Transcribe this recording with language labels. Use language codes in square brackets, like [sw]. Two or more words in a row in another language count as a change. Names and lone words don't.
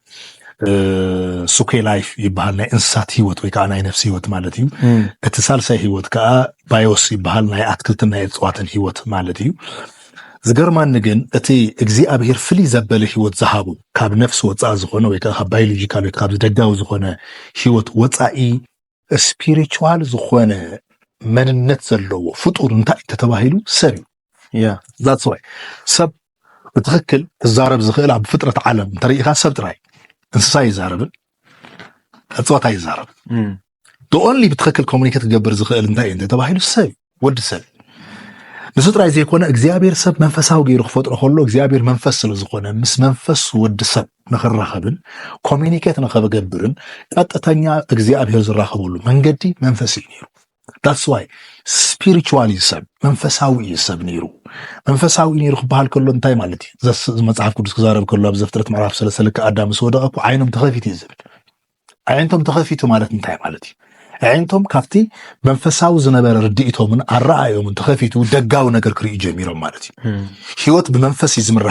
[ti] ሱኬ ላይፍ ይበሃል ናይ እንስሳት ህይወት ወይ ከዓ ናይ ነፍሲ ህይወት ማለት እዩ እቲ ሳልሳይ ህይወት ከዓ ባዮስ ይበሃል ናይ አትክልትን ናይ እጽዋትን ህይወት ማለት እዩ ዝገርማን ግን እቲ እግዚአብሔር ፍልይ ዘበለ ህይወት ዝሃቡ ካብ ነፍሲ ወፃኢ ዝኾነ ወይ ከዓ ባዮሎጂካል ወይ ካብ ደጋዊ ዝኾነ ህይወት ወፃኢ ስፒሪቹዋል ዝኾነ መንነት ዘለዎ ፍጡር እንታይ ተተባሂሉ ሰብ ያ [en] that's why [ti] ሰብ በትክክል ተዛረብ ዝኽእል ኣብ ፍጥረት ዓለም ተሪኢኻ ሰብ ጥራይ እንስሳ ይዛረብ እጽዋት ይዛረብ [en] the only [ti] በትክክል ኮሙኒኬት ዝገብር ዝኽእል እንታይ ተባሂሉ ሰብ ወዲ ሰብ ንሱ ጥራይ ዘይኮነ እግዚአብሔር ሰብ መንፈሳዊ ገይሩ ክፈጥሮ ከሎ እግዚአብሔር መንፈስ ስለ ዝኾነ ምስ መንፈስ ወዲ ሰብ ንኽራኸብን ኮሙኒኬት ንኽገብርን ቀጥተኛ እግዚአብሔር ዝራኸበሉ መንገዲ መንፈስ እዩ ነይሩ [en] that's why spiritually [ti] ሰብ መንፈሳዊ ሰብ ነይሩ መንፈሳዊ ነይሩ ክበሃል ከሎ እንታይ ማለት እዩ መጽሐፍ ቅዱስ ክዛረብ ከሎ ኣብ ዘፍጥረት ምዕራፍ 3 ከአዳም ወደቀ እኮ ዓይኖም ተኸፊቱ ይዝብል ዓይኖም ተኸፊቱ ማለት እንታይ ማለት እዩ ዓይኖም ካብቲ መንፈሳዊ ዝነበረ ርድኢቶምን ኣረኣዮምን ተኸፊቱ ደጋዊ ነገር ክርኢ ጀሚሮም ማለት እዩ ህይወት ብመንፈስ ዝምራሕ